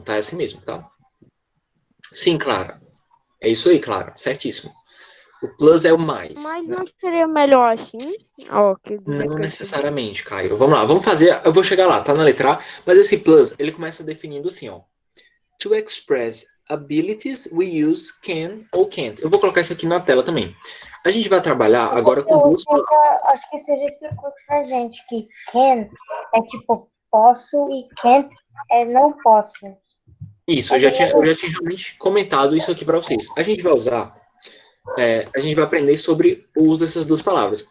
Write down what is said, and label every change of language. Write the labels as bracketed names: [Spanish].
[Portuguese] Tá assim mesmo, tá? Sim, Clara. É isso aí, Clara. Certíssimo. O plus é o mais. Mas né? não seria melhor assim? Não necessariamente, Caio. Vamos lá, vamos fazer. Eu vou chegar lá, tá na letra A. Mas esse plus, ele começa definindo assim, ó. [English] To express abilities, we use can [Portuguese] ou [English] can't. [Portuguese] Eu vou colocar isso aqui na tela também. A gente vai trabalhar agora com duas palavras. Acho que seria explicou pra gente que can é tipo posso e can't é não posso. Isso, eu já tinha realmente comentado isso aqui para vocês. A gente vai usar, a gente vai aprender sobre o uso dessas duas palavras.